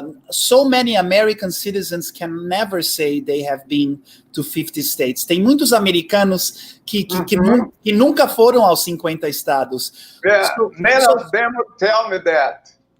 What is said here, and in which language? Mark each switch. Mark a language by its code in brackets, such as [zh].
[en] So many American citizens can never say they have been to 50 states. [pt] Tem muitos americanos que nunca foram aos 50 estados. [en] Yeah, many of them will tell me that.